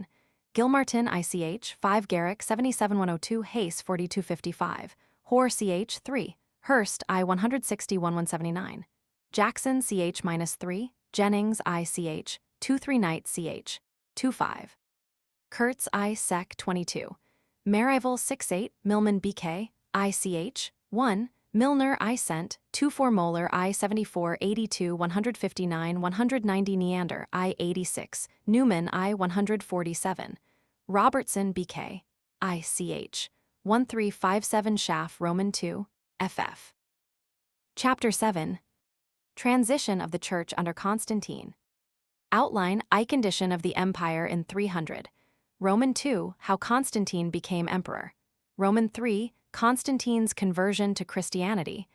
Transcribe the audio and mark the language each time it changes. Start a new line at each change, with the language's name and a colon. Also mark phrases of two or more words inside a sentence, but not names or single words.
English: Gilmartin ICH 5 Garrick 77 102 Hayes 4255. Hoare ch. 3. Hurst I 160 1179. Jackson ch. -3. Jennings ICH 2 3 Knight ch. 2 5. Kurtz I Sec 22. Marival 6 8 Milman BK ICH 1. Milner I Cent 2 4 Moeller I 74 82 159 190 Neander I 86 Newman I 147. Robertson BK ICH 1357 Schaff Roman II FF. Chapter 7. Transition of the Church under Constantine. Outline I Condition of the Empire in 300. Roman II How Constantine became emperor. Roman III Constantine's conversion to Christianity.